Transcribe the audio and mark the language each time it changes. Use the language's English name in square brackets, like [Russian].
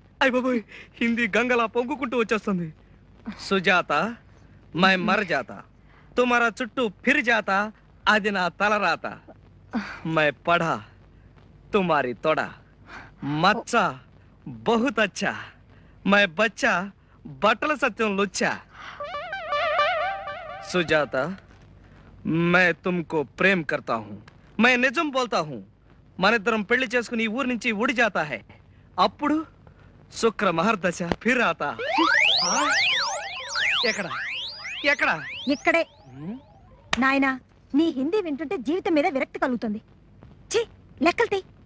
[Telugu] అయ్య బాబోయ్, హిందీ గంగలా పొంగుకుంటూ వచ్చేస్తుంది. సుజాత [Hindi] మై మర్ జాతా, తుమారా చుట్టూ ఫిర్ జాతా, [Telugu] అది నా తలరాత. [Hindi] మై పఢా తుమారి తొడ, మచ్చ బహుత్ అచ్చా, మై బచ్చా బట్టల సత్యం లుచ్చా. సుజాత मैं तुमको प्रेम करता हूँ, मैं निजम बोलता हूँ. [Telugu] మనిద్దరం పెళ్లి చేసుకుని ఈ ఊరి నుంచి [Hindi] ఉడి జాతా హై. [Telugu] అప్పుడు శుక్ర మహర్దశ [Hindi] ఫిర్ ఆతా. [Telugu] ఎక్కడ ఎక్కడ? ఇక్కడే. నాయనా, నీ హిందీ వింటుంటే జీవితం మీద విరక్తి కలుగుతుంది. ఛీ, లెక్కలు తీ.